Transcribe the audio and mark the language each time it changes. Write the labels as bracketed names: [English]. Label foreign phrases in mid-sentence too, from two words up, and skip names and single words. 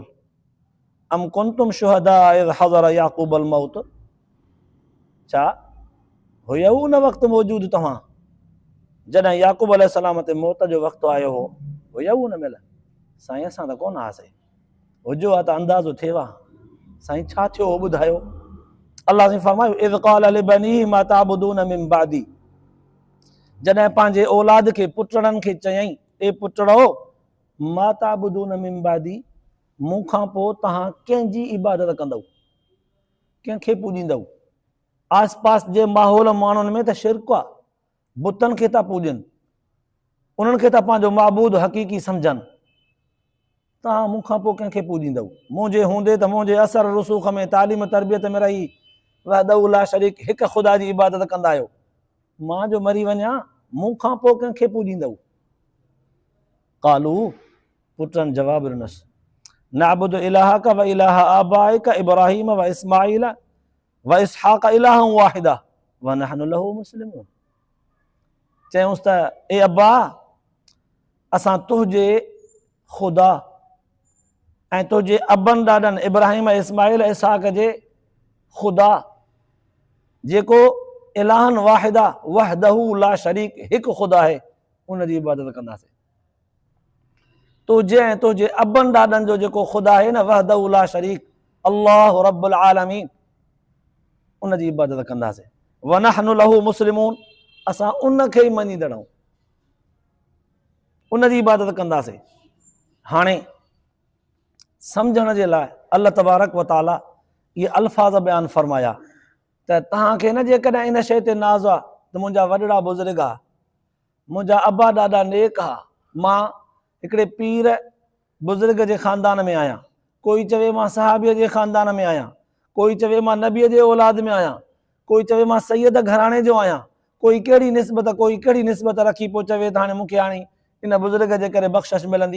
[Arabic] أم كنتم شهداء إذ حضر يعقوب الموت, [Sindhi] छा हुयव उन वक़्तु मौजूदु तव्हां जॾहिं याक़ूब अलैहिस्सलाम ते मौत जो वक़्तु आयो हो? हुयव उन महिल? साईं असां त कोन हुआसीं। हुजो आहे त अंदाज़ो थिएव हा। साईं छा थियो हो ॿुधायो। अलाह साईं फरमायो [Arabic] إذ قال لبنيه ما تعبدون من بعدي, [Sindhi] जॾहिं पंहिंजे औलाद खे, पुटड़नि खे चयईं, ए पुटड़ो [Arabic] ما تعبدون من بعدي, [Sindhi] मूंखां पोइ तव्हां कंहिंजी इबादत कंदव, कंहिंखे पूॼींदव। आस पास जे माहौल माण्हुनि में त शिरक आहे, बुतनि खे था पूॼनि, उन्हनि खे था पंहिंजो माबूद हक़ीक़ी सम्झनि। तव्हां मूंखां पोइ कंहिंखे पूॼींदव? मुंहिंजे हूंदे त मुंहिंजे असर रसूख़ में, तालीम तरबियत में रही [Arabic] وحده لا شريك [Sindhi] हिकु ख़ुदा जी इबादत कंदा आहियो। मां जो मरी वञा मूंखां पोइ कंहिंखे पूॼींदव? कालू, पुटनि जवाबु ॾिनसि, [Arabic] نعبد إلهك وإله آبائك إبراهيم وإسماعيل وإسحاق إلها واحدا ونحن له مسلمون. [Sindhi] चयूंसि त ए अब्बा, असां तुंहिंजे ख़ुदा ऐं तुंहिंजे अबनि ॾाॾनि इब्राहिम इस्माइल इसहाक जे ख़ुदा, जेको [Arabic] إلها واحدا وحده لا شريك [Sindhi] हिकु ख़ुदा आहे, उन जी इबादत कंदासीं। तुंहिंजे ऐं तुंहिंजे अबनि ॾाॾनि जो जेको ख़ुदा आहे न, [Arabic] وحده لا شريك الله رب العالمين, [Sindhi] उन जी इबादत कंदासीं। [Arabic] ونحن له مسلمون, [Sindhi] असां उन खे ई मञींदड़ आहियूं, उन जी इबादत कंदासीं। हाणे सम्झण जे लाइ [Arabic] الله تبارك وتعالى [Sindhi] इहे अल्फाज़ बयानु फरमाया त तव्हांखे न जेकॾहिं इन शइ ते नाज़ आहे त मुंहिंजा वॾड़ा बुज़ुर्ग आहे, मुंहिंजा अबा ॾाढा नेक आहे, मां हिकिड़े पीर बुज़ुर्ग जे ख़ानदान में आहियां, कोई चवे मां सहाबीअ जे ख़ानदान में आहियां, कोई चवे मां नबीअ जे औलाद में आहियां, कोई चवे मां सैयद घराणे जो आहियां, कोई कहिड़ी निस्बत, कोई कहिड़ी निस्बत रखी पोइ चवे त हाणे मूंखे हाणे इन बुज़ुर्ग जे करे बख़्शिश मिलंदी।